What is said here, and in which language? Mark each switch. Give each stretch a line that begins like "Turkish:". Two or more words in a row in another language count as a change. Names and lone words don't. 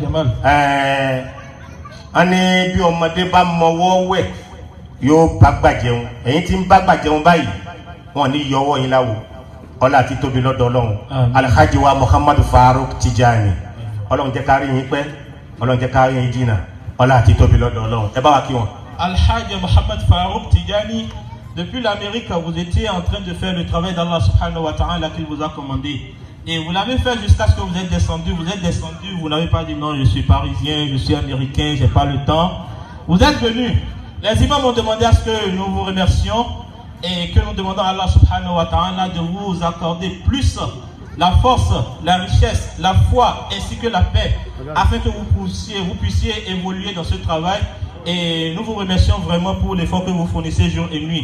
Yoruba: Wọ́n ní bí ọmọdé bá mọwọ́ wẹ̀ yóò bá gbàjẹun ẹ̀yin tí ń bá gbàjẹun báyìí wọn ní yọwọ́ yín láwo ọlá àti tóbi lọ́dọ̀ Ọlọ́run. Alhaji wa Muhammadu Faruk Tijani Ọlọ́run jẹ́ ká rí yín pẹ́ Ọlọ́run jẹ́ ká rí yín jìnnà ọlá àti tóbi lọ́dọ̀ Ọlọ́run. Ẹ bá wa kí wọn. Alhaji Muhammad Faruk Tijani,
French: depuis l'Amérique vous étiez en train de faire le travail d'Allah
Arabic: سبحانه وتعالى
French: qu'il vous a commandé et vous l'avez fait jusqu'à ce que vous êtes descendu, vous n'avez pas dit non je suis parisien, je suis américain, j'ai pas le temps. Vous êtes venu. Les imams ont demandé à ce que nous vous remercions et que nous demandons à Allah
Arabic: سبحانه وتعالى
French: de vous accorder plus la force, la richesse, la foi ainsi que la paix afin que vous puissiez évoluer dans ce travail et nous vous remercions vraiment pour l'effort que vous fournissez jour et nuit.